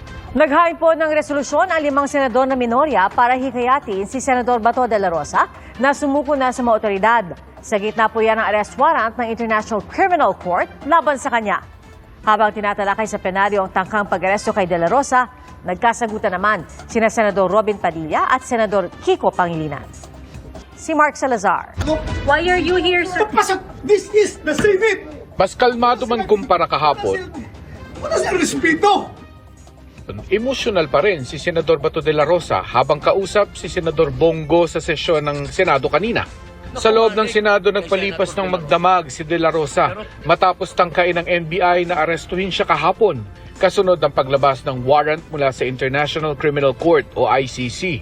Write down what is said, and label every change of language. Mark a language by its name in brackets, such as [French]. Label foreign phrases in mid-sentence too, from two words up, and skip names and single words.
[Filipino] Naghain po ng resolusyon ang 5 senador na minorya para hikayatin si Senador Bato de la Rosa na sumuko na sa mga otoridad. Sa gitna po yan ang [English] arrest warrant [Filipino] ng International Criminal Court laban sa kanya. Habang tinatalakay sa plenaryo ang tangkang pag-aresto kay de la Rosa, nagkasagutan naman sina Senador Robin Padilla at Senador Kiko Pangilinan. Si Mark Salazar. [English] Why are you here, sir? This is the Senate! [Filipino] Mas kalmado man kumpara kahapon, Wala sa respeto! emosyonal pa rin si Senador Bato de la Rosa habang kausap si Senador Bongo sa sesyon ng Senado kanina. Sa loob ng Senado nagpalipas ng magdamag si de la Rosa matapos tangkain ng NBI na arestuhin siya kahapon kasunod ng paglabas ng warrant mula sa International Criminal Court o ICC.